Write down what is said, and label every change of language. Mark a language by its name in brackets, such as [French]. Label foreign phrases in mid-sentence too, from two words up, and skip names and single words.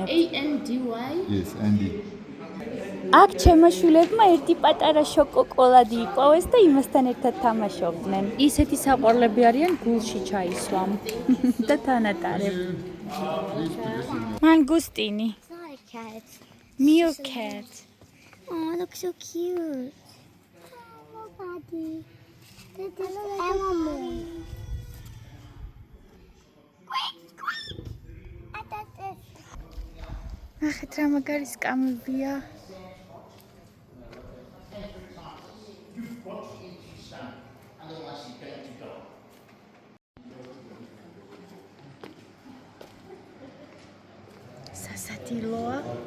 [English] Yes, Andy. [Georgian] აქ ჩემო შვილებმა ერთი პატარა შოკოკოლადი იპოვეს და იმასთან ერთად თამაშობდნენ. ისეთი საყვარლები არიან გულში ჩაისვამ და თანატარებ. მანგუსტინი. [English] It's not a cat. Meerkat. Oh, it looks so cute. Oh, Daddy. This is animal. [Georgian] ნახეთ რა მაგარი სკამებია. სასადილოა.